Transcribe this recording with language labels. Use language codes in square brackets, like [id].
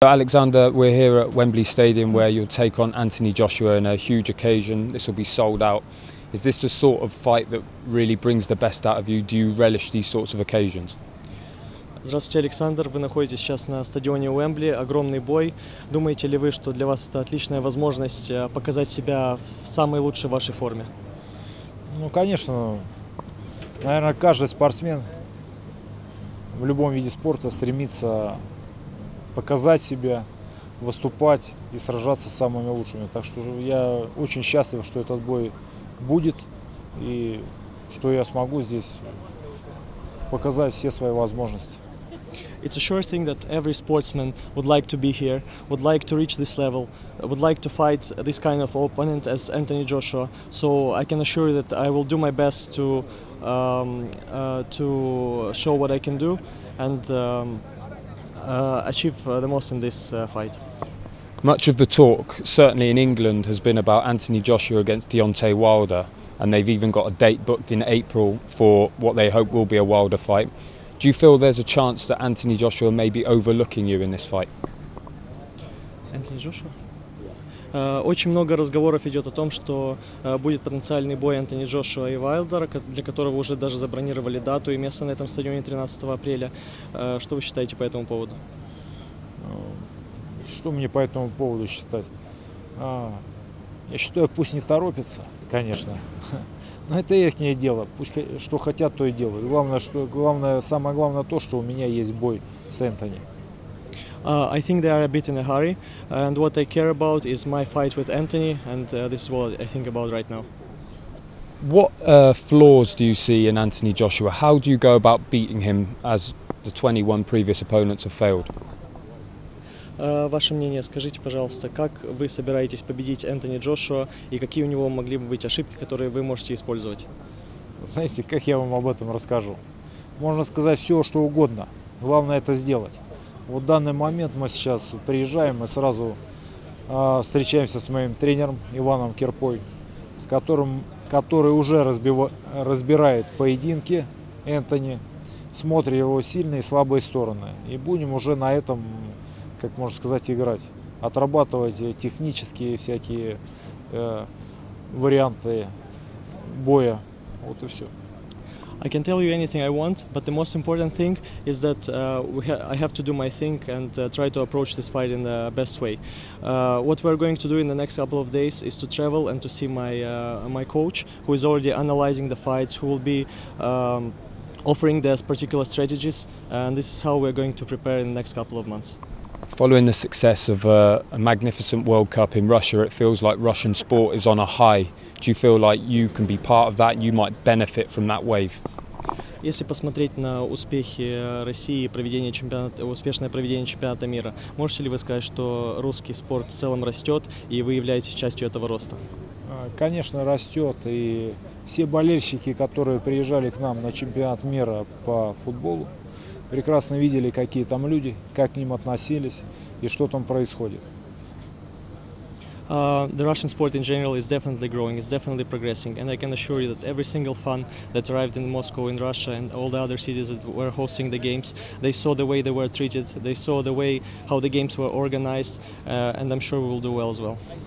[en] Alexander, we're here at Wembley Stadium where you'll take on Anthony Joshua in a huge occasion. This will be sold out. Is this the sort of fight that really brings the best out of you? Do you relish these sorts of occasions? [ru] Здравствуйте, Александр. Вы находитесь сейчас на стадионе Уэмбли. Огромный бой. Думаете ли вы, что для вас это отличная возможность показать себя в самой лучшей вашей форме? Ну, конечно. Наверное, каждый спортсмен в любом виде спорта стремится показать себя, выступать и сражаться с самыми лучшими. Так что я очень счастлив, что этот бой будет и что я смогу здесь показать все свои возможности. [en] It's a sure thing that every sportsman would like to be here, would like to reach this level, would like to fight this kind of opponent as Anthony Joshua. So I can assure you that I will do my best to show what I can do and achieve the most in this fight. Much of the talk, certainly in England, has been about Anthony Joshua against Deontay Wilder, and they've even got a date booked in April for what they hope will be a Wilder fight. Do you feel there's a chance that Anthony Joshua may be overlooking you in this fight? Anthony Joshua? [ru] Очень много разговоров идет о том, что будет потенциальный бой Антони Джошуа и Уайлдера, для которого уже даже забронировали дату и место на этом стадионе 13 апреля. Что вы считаете по этому поводу? Что мне по этому поводу считать? Я считаю, пусть не торопится, конечно. Но это их дело. Пусть что хотят, то и делают. Самое главное то, что у меня есть бой с Энтони. [en] I think they are a bit in a hurry, and what I care about is my fight with Anthony, and this is what I think about right now. What flaws do you see in Anthony Joshua? How do you go about beating him as the 21 previous opponents have failed? [ru] Ваше мнение, скажите, пожалуйста, как вы собираетесь победить Энтони Джошуа и какие у него могли бы быть ошибки, которые вы можете использовать? Знаете, как я вам об этом расскажу? Можно сказать все, что угодно. Главное это сделать. Вот в данный момент мы сейчас приезжаем и сразу встречаемся с моим тренером Иваном Кирпой, который уже разбирает поединки Энтони, смотрит его сильные и слабые стороны. И будем уже на этом, как можно сказать, играть. Отрабатывать технические всякие варианты боя. Вот и все. [en] I can tell you anything I want, but the most important thing is that I have to do my thing and try to approach this fight in the best way. What we're going to do in the next couple of days is to travel and to see my coach, who is already analyzing the fights, who will be offering those particular strategies, and this is how we're going to prepare in the next couple of months. Following the success of a magnificent World Cup in Russia, it feels like Russian sport is on a high. Do you feel like you can be part of that? You might benefit from that wave? [ru] Если посмотреть на успехи России и успешное проведение чемпионата мира, можете ли вы сказать, что русский спорт в целом растет и вы являетесь частью этого роста? Конечно, растет. И все болельщики, которые приезжали к нам на чемпионат мира по футболу, прекрасно видели, какие там люди, как к ним относились и что там происходит. [en] The Russian sport in general is definitely growing, it's definitely progressing, and I can assure you that every single fan that arrived in Moscow, in Russia, and all the other cities that were hosting the games, they saw the way they were treated, they saw the way how the games were organized, and I'm sure we will do well as well.